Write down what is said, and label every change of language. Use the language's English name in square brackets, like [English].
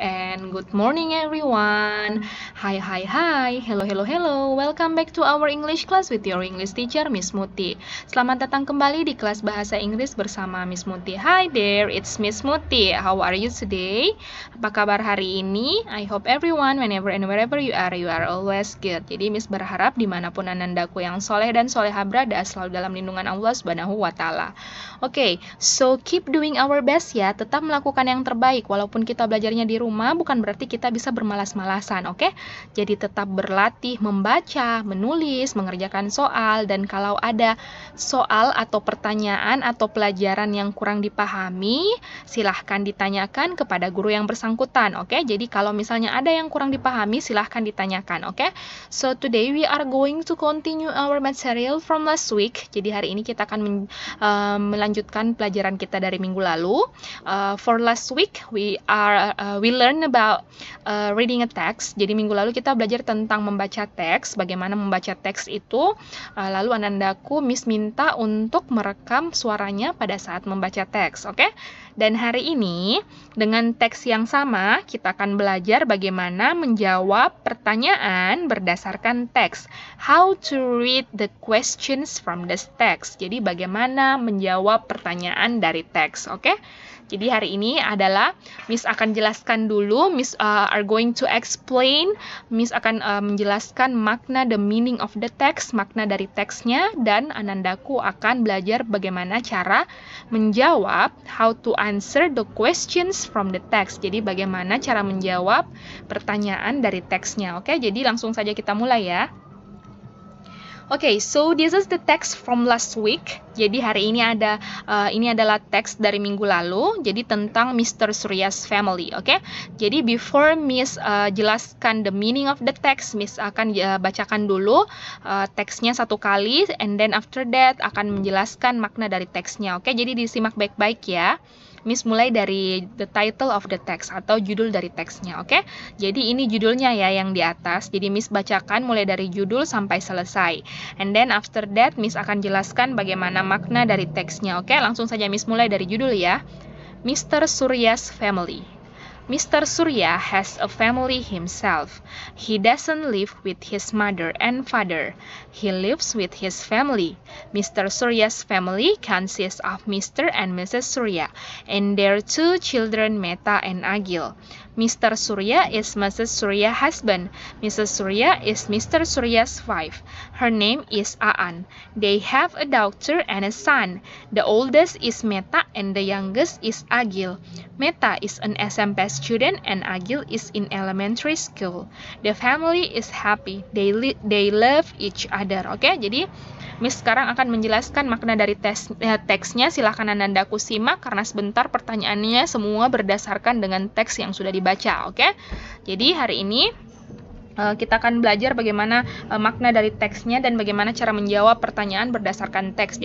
[English] And good morning everyone. Hi. Hello. Welcome back to our English class with your English teacher Miss Muti. [Indonesian] Selamat datang kembali di kelas bahasa Inggris bersama Miss Muti. [English] Hi there, it's Miss Muti. How are you today? [Indonesian] Apa kabar hari ini? [English] I hope everyone, whenever and wherever you are always good. [Indonesian] Jadi Miss berharap dimanapun anandaku yang soleh dan soleha berada selalu dalam lindungan Allah Subhanahu wa Ta'ala. Oke, [English] so keep doing our best [Indonesian] ya, tetap melakukan yang terbaik. Walaupun kita belajarnya di rumah, bukan berarti kita bisa bermalas-malasan, oke? Jadi tetap berlatih membaca, menulis, mengerjakan soal, dan kalau ada soal atau pertanyaan atau pelajaran yang kurang dipahami, silahkan ditanyakan kepada guru yang bersangkutan, oke? Jadi kalau misalnya ada yang kurang dipahami, silahkan ditanyakan, oke? [English] So today we are going to continue our material from last week. [Indonesian] Jadi hari ini kita akan melanjutkan pelajaran kita dari minggu lalu. [English] For last week we learn about reading a text. [Indonesian] Jadi minggu lalu kita belajar tentang membaca teks, bagaimana membaca teks itu. Lalu anandaku Miss minta untuk merekam suaranya pada saat membaca teks, oke? Dan hari ini dengan teks yang sama kita akan belajar bagaimana menjawab pertanyaan berdasarkan teks. [English] How to read the questions from the text. [Indonesian] Jadi bagaimana menjawab pertanyaan dari teks, oke? Jadi hari ini adalah Miss akan jelaskan dulu, [English] Miss are going to explain, [Indonesian] Miss akan menjelaskan makna, [English] the meaning of the text, [Indonesian] makna dari teksnya, dan anandaku akan belajar bagaimana cara menjawab, [English] how to answer the questions from the text. [Indonesian] Jadi bagaimana cara menjawab pertanyaan dari teksnya, oke? Jadi langsung saja kita mulai ya. [English] Okay, so this is the text from last week. [Indonesian] Jadi hari ini ini adalah teks dari minggu lalu. Jadi tentang Mr. Surya's family, oke? Jadi before Miss jelaskan [English] the meaning of the text, [Indonesian] Miss akan bacakan dulu teksnya satu kali, [English] and then after that [Indonesian] akan menjelaskan makna dari teksnya, oke? Jadi disimak baik-baik ya. Miss mulai dari [English] the title of the text [Indonesian] atau judul dari teksnya, oke? Jadi ini judulnya ya yang di atas. Jadi Miss bacakan mulai dari judul sampai selesai. [English] And then after that [Indonesian] Miss akan jelaskan bagaimana makna dari teksnya, oke? Langsung saja Miss mulai dari judul ya. [English] Mr. Surya's family. Mr. Surya has a family himself. He doesn't live with his mother and father. He lives with his family. Mr. Surya's family consists of Mr. and Mrs. Surya and their two children, Meta and Agil. Mr. Surya is Mrs. Surya's husband. Mrs. Surya is Mr. Surya's wife. Her name is Aan. They have a daughter and a son. The oldest is Meta and the youngest is Agil. Meta is an SMP student and Agil is in elementary school. The family is happy. They love each other. [Indonesian] Oke, jadi Miss sekarang akan menjelaskan makna dari teksnya. Silahkan anandaku simak karena sebentar pertanyaannya semua berdasarkan dengan teks yang sudah dibaca, oke? Jadi hari ini kita akan belajar bagaimana makna dari teksnya dan bagaimana cara menjawab pertanyaan berdasarkan teks.